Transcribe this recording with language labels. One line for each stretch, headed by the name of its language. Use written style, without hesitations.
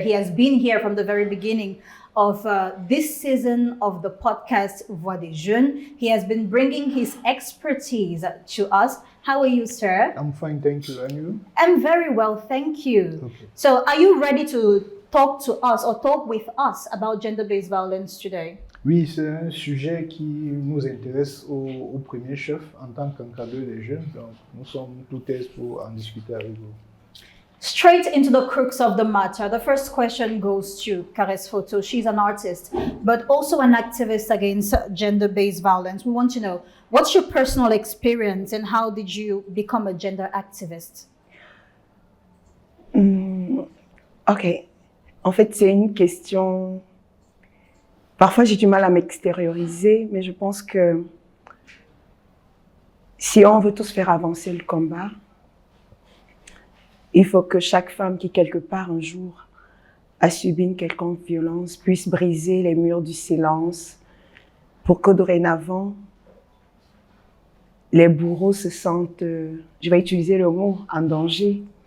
English: He has been here from the very beginning of this season of the podcast Voix des Jeunes. He has been bringing his expertise to us. How are you, sir? I'm fine, thank you. And you? I'm very well, thank you. Okay. So, are you ready to talk to us or talk with us about gender-based violence today?
French: Oui, c'est un sujet qui nous intéresse au premier chef en tant qu'encadreur des jeunes. Donc, nous sommes tout à pour en discuter avec vous.
English: Straight into the crux of the matter. The first question goes to Caresse Fotso. She's an artist, but also an activist against gender-based violence. We want to know, what's your personal experience and how did you become a gender activist? Ok.
French: En fait, c'est une question... Parfois, j'ai du mal à m'extérioriser, mais je pense que si on veut tous faire avancer le combat, il faut que chaque femme qui, quelque part, un jour, a subi une quelconque violence, puisse briser les murs du silence pour que dorénavant, les bourreaux se sentent, je vais utiliser le mot, en danger.